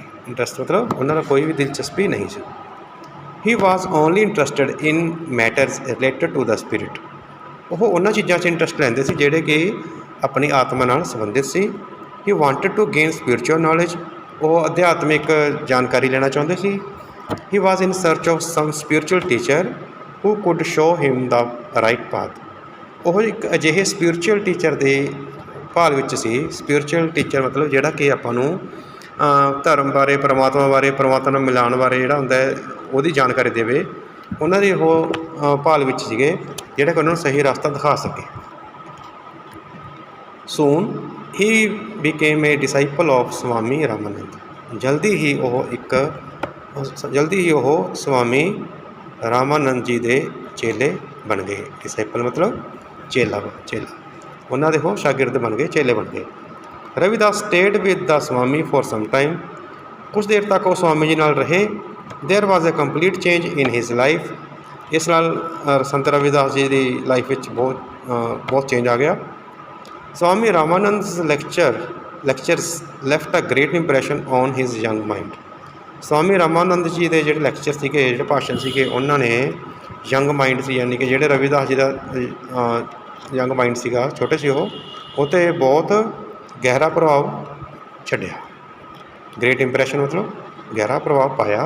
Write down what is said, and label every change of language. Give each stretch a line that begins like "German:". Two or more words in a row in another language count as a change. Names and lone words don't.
Punjabi: ਇੰਟਰਸਟ ਮਤਲਬ ਉਹਨਾਂ ਦਾ ਕੋਈ ਵੀ ਦਿਲਚਸਪੀ ਨਹੀਂ ਸੀ।
English: he was only interested in matters related to the spirit.
Punjabi: ਉਹ ਉਹਨਾਂ ਚੀਜ਼ਾਂ 'ਚ ਇੰਟਰਸਟ ਲੈਂਦੇ ਸੀ ਜਿਹੜੇ ਕਿ ਆਪਣੀ ਆਤਮਾ ਨਾਲ ਸੰਬੰਧਿਤ ਸੀ।
English: he wanted to gain spiritual knowledge.
Punjabi: ਉਹ ਅਧਿਆਤਮਿਕ ਜਾਣਕਾਰੀ ਲੈਣਾ ਚਾਹੁੰਦੇ ਸੀ।
English: he was in search of some spiritual teacher who could show him the right path।
Punjabi: ਉਹ ਇੱਕ ਅਜਿਹੇ
English: spiritual teacher
Punjabi: ਦੇ ਭਾਲ ਵਿੱਚ ਸੀ।
English: spiritual teacher
Punjabi: ਮਤਲਬ ਜਿਹੜਾ ਕਿ ਆਪਾਂ ਨੂੰ ਧਰਮ ਬਾਰੇ, ਪਰਮਾਤਮਾ ਨਾਲ ਮਿਲਾਉਣ ਬਾਰੇ ਜਿਹੜਾ ਹੁੰਦਾ ਹੈ ਉਹਦੀ ਜਾਣਕਾਰੀ ਦੇਵੇ। ਉਹਨਾਂ ਦੀ ਉਹ ਭਾਲ ਵਿੱਚ ਸੀਗੇ ਜਿਹੜਾ ਕਿ ਉਹਨਾਂ ਨੂੰ ਸਹੀ ਰਸਤਾ ਦਿਖਾ ਸਕੇ।
English: soon he became a disciple of ਸਵਾਮੀ ਰਾਮਾਨੰਦ।
Punjabi: ਜਲਦੀ ਹੀ ਉਹ ਸਵਾਮੀ ਰਾਮਾਨੰਦ ਜੀ ਦੇ ਚੇਲੇ ਬਣ ਗਏ। ਡਿਸਾਈਪਲ ਮਤਲਬ ਚੇਲਾ ਉਹਨਾਂ ਦੇ ਉਹ ਸ਼ਾਗਿਰਦ ਬਣ ਗਏ, ਚੇਲੇ ਬਣ ਗਏ।
English: ਰਵੀਦਾਸ stayed with the Swami for some time.
Punjabi: ਕੁਛ ਦੇਰ ਤੱਕ ਉਹ ਸਵਾਮੀ ਜੀ ਨਾਲ ਰਹੇ।
English: there was a complete change in his life.
Punjabi: ਇਸ ਨਾਲ ਸੰਤ ਰਵੀਦਾਸ ਜੀ ਦੀ ਲਾਈਫ ਵਿੱਚ ਬਹੁਤ ਚੇਂਜ ਆ ਗਿਆ।
English: ਸਵਾਮੀ ਰਾਮਾਨੰਦ's lectures left a great impression on his young mind।
Punjabi: ਸਵਾਮੀ ਰਾਮਾਨੰਦ ਜੀ ਦੇ ਜਿਹੜੇ ਲੈਕਚਰ ਸੀਗੇ, ਜਿਹੜੇ ਭਾਸ਼ਣ ਸੀਗੇ, ਉਹਨਾਂ ਨੇ
English: young mind
Punjabi: ਸੀ, ਯਾਨੀ ਕਿ ਜਿਹੜੇ ਰਵੀਦਾਸ ਜੀ ਦਾ
English: young mind
Punjabi: ਸੀਗਾ, ਛੋਟੇ ਸੀ ਉਹ 'ਤੇ ਬਹੁਤ ਗਹਿਰਾ ਪ੍ਰਭਾਵ ਛੱਡਿਆ।
English: great impression
Punjabi: ਮਤਲਬ ਗਹਿਰਾ ਪ੍ਰਭਾਵ ਪਾਇਆ।